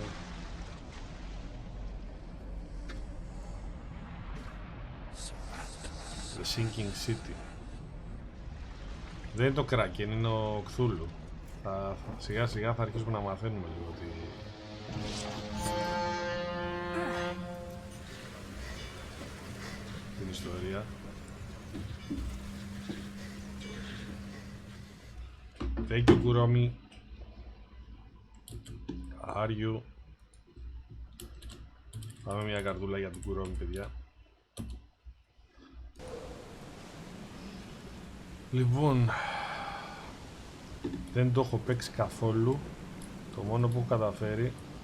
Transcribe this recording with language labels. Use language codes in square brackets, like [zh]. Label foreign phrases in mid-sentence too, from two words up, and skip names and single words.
[el] The Sinking City. Δεν είναι το Kraken, είναι ο Cthulhu. Σιγά σιγά θα αρχίσουμε να μαθαίνουμε λίγο την ιστορία. [en] Thank you, Kuromi. Are you? [el] Πάμε μια καρδούλα για την Kuromi, παιδιά. Λοιπόν, δεν το έχω παίξει καθόλου. Το μόνο που έχω καταφέρει